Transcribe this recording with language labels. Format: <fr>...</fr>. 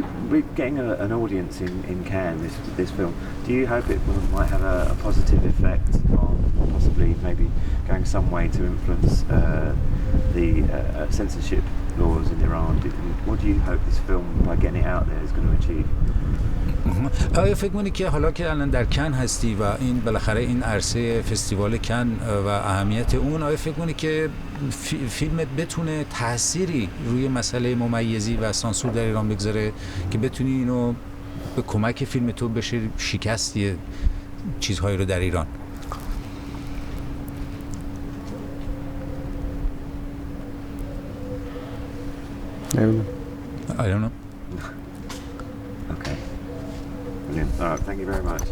<en>We're getting an audience in Cannes, this film. Do you hope it might have a positive effect on possibly maybe going some way to influence the censorship laws in Iran? What do you hope this film, by getting it out there, is going to achieve?</en> <fa>آیا فکر می‌کنی که حالا که الان در کن هستی و این بالاخره این عرصه فستیوال کن و اهمیت اون، آیا فکر می‌کنی که فیلمت بتونه تأثیری روی مسئله ممیزی و سانسور در ایران بگذاره که بتونی اینو به کمک فیلم تو بشه شکستی چیزهایی رو در ایران؟</fa> <en>I don't know. Okay. Brilliant. All right. Thank you very much.</en>